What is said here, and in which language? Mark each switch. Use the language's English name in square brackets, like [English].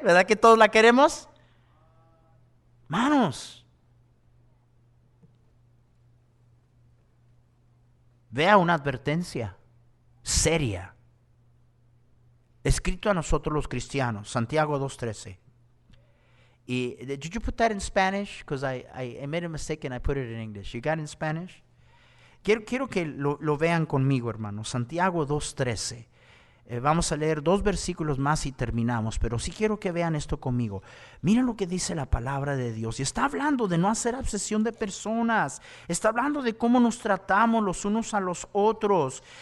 [Spanish] ¿Verdad que todos la queremos? Hermanos, vea una advertencia seria, escrito a nosotros los cristianos, Santiago 2:13. [English] Did you put that in Spanish? Because I made a mistake and I put it in English. You got it in Spanish? [Spanish] Quiero que lo vean conmigo, hermanos. Santiago 2:13. Vamos a leer 2 versículos más y terminamos, pero sí quiero que vean esto conmigo. Miren lo que dice la palabra de Dios. Y está hablando de no hacer acepción de personas. Está hablando de cómo nos tratamos los unos a los otros.